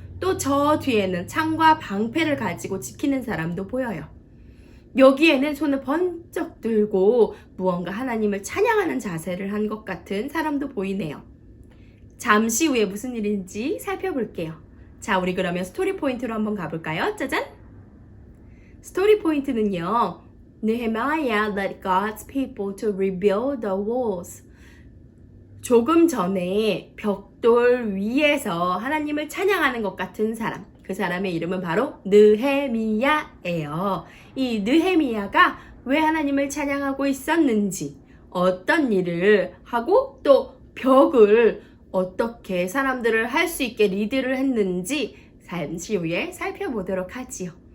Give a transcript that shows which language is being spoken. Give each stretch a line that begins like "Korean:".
Korean: 또 저 뒤에는 창과 방패를 가지고 지키는 사람도 보여요. 여기에는 손을 번쩍 들고 무언가 하나님을 찬양하는 자세를 한 것 같은 사람도 보이네요. 잠시 후에 무슨 일인지 살펴볼게요. 자, 우리 그러면 스토리 포인트로 한번 가볼까요? 짜잔! 스토리 포인트는요,
English: Nehemiah led God's people to rebuild the walls.
Korean: 조금 전에 벽돌 위에서 하나님을 찬양하는 것 같은 사람, 그 사람의 이름은 바로 느헤미야예요. 이 느헤미야가 왜 하나님을 찬양하고 있었는지, 어떤 일을 하고 또 벽을 어떻게 사람들을 할 수 있게 리드를 했는지 잠시 후에 살펴보도록 하지요.